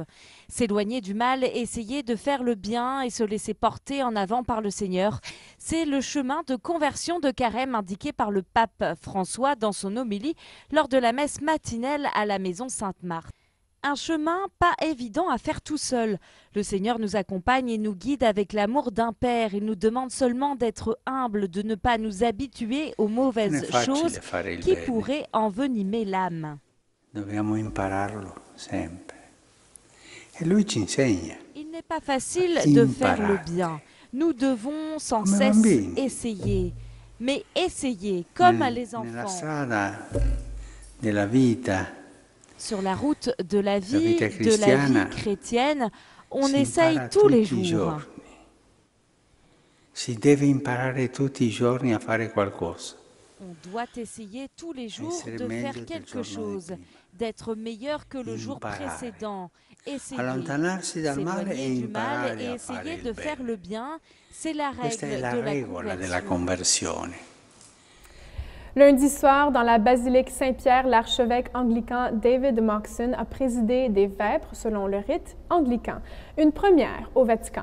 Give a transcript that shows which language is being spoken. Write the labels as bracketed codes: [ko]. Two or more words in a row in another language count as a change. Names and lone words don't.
[fr] S'éloigner du mal, essayer de faire le bien et se laisser porter en avant par le Seigneur, c'est le chemin de conversion de carême indiqué par le pape François dans son homélie lors de la messe matinelle à la maison Sainte-Marthe. Un chemin pas évident à faire tout seul. Le Seigneur nous accompagne et nous guide avec l'amour d'un Père. Il nous demande seulement d'être humbles, de ne pas nous habituer aux mauvaises choses qui pourraient envenimer l'âme. [it] Dobbiamo impararlo sempre. E lui ci insegna. [fr] Il n'est pas facile de faire le bien. Nous devons sans cesse essayer. Mais essayer comme les enfants. [it] Nella vita. [fr] Sur la route de la vie chrétienne, on essaye tous les jours. [it] Si deve imparare tutti i giorni a fare qualcosa. [fr] On doit essayer tous les jours de faire quelque chose, d'être meilleur que le jour précédent. Essayer, s'éloigner du mal et essayer de faire le bien, c'est la règle de la conversion. Lundi soir, dans la basilique Saint-Pierre, l'archevêque anglican David Moxon a présidé des vêpres selon le rite anglican, une première au Vatican.